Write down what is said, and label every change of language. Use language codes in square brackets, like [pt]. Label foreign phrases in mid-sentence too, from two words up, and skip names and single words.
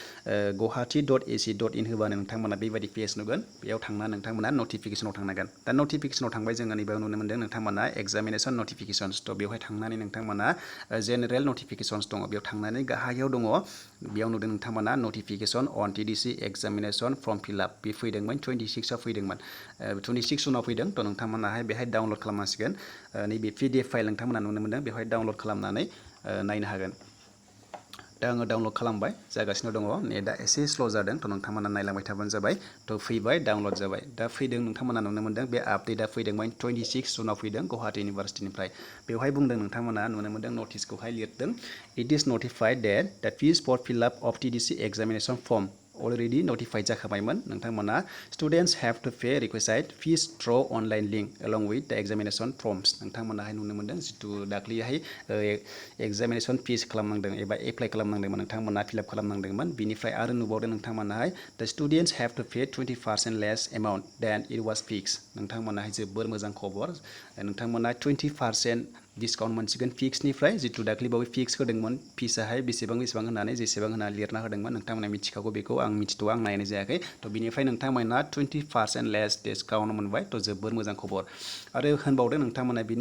[brx] guwahati.ac.in होबानो नोंथांमोना बेबायदि पेज नुगोन बेयाव थांना नोंथांमोना नटिफिकेसनाव थांनांगोन दा नटिफिकेसनाव थांबाय जोङो नैबेयाव नुनो मोनदों नोंथांमोना [en] examination notifications [brx] थ' बेवहाय थांनानै नोंथांमोना [en] general notifications [brx] दङ बेयाव थांनानै गाहायाव दङ बेयाव नुदों नोंथांमोना [en] notification on TDC examination form fillup [brx] बे फैदोंमोन 26आव फैदोंमोन 26 जुनाव फैदों थ' नोंथांमोनाहाय बेहाय डाउनलड खालामनांसिगोन नैबे [en] PDF file [brx] नोंथांमोना नुनो मोनदों बेवहाय डाउनलड खालामनानै नायनो हागोन दा आङो डाउनलड खालामबाय जागासिनो दङ नेटआ एसे स्ल' जादों थ' नोंथांमोना नायलांबाय थाबानो जाबाय थ' फैबाय डाउनलड जाबाय दा फैदों नोंथांमोना नुनो मोनदों बे आपडेटआ फैदोंमोन 26 जुनाव फैदों गुवाहाटी इउनिभार्सिटिनिफ्राय बेवहाय बुंदों नोंथांमोना नुनो मोनदों नटिसखौहाय लिरदों [en] it is notified date the fees for fillup of TDC examination form already notified [brx] जाखाबायमोन नोंथांमोना [en] students have to pay requisite fees through online link along with the examination forms [brx] नोंथांमोनाहाय नुनो मोनदों जितु दाख्लैहाय एग्जामिनेशन फिस खालामनांदों एबा एप्लाइ खालामनांदोंमोन नोंथांमोना फिलआप खालामनांदोंमोन बिनिफ्राय आरो नुबावदों नोंथांमोनाहाय [en] the students have to pay 20% less amount than it was fixed [brx] नोंथांमोनाहाय जोबोर मोजां खबर नोंथांमोना 20% डिसकाउन्ट मोनसिगोन फिक्सनिफ्राय जितु दाख्लैबावै फिक्स होदोंमोन फिसाहाय बेसेबां होननानै जेसेबां होना लिरना होदोंमोन नोंथांमोना मिथिखागौ बेखौ आं मिथिथ'आ आं नायनाय जायाखै थ' बिनिफ्राय नोंथांमोना [en] 20% less discount [brx] मोनबाय थ' जोबोर मोजां खबर आरो होनबावदों नोंथांमोना बिनि